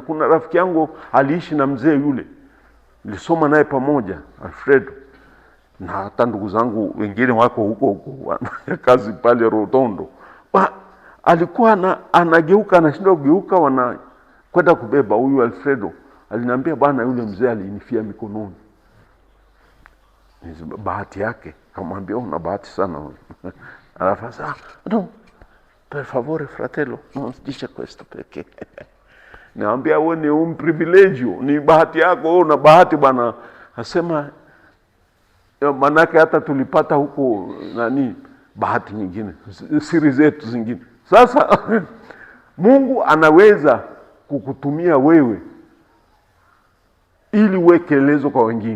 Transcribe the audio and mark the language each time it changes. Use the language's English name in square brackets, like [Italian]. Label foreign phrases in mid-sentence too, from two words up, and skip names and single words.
[Swahili] Kuna rafiki yangu aliishi na mzee yule, nilisoma naye pamoja, Alfredo, na hata ndugu zangu wengine wako huko wanafanya kazi pale Rotondo. Alikuwa anageuka, anashindwa kugeuka, wanakwenda kubeba. Huyu Alfredo aliniambia, bwana yule mzee alinifia mikononi. Ni bahati yake. Kamwambia, una bahati sana. Anafasa, [Italian] no, per favore fratello, non dice questo perché. [Swahili] Niambia, wewe ni [Italian] un privilegio, [Swahili] ni bahati yako, wewe una bahati bwana. Asema manake hata tulipata huko bahati nyingine, siri zetu zingine. Sasa Mungu anaweza kukutumia wewe ili uwe kielelezo kwa wengine.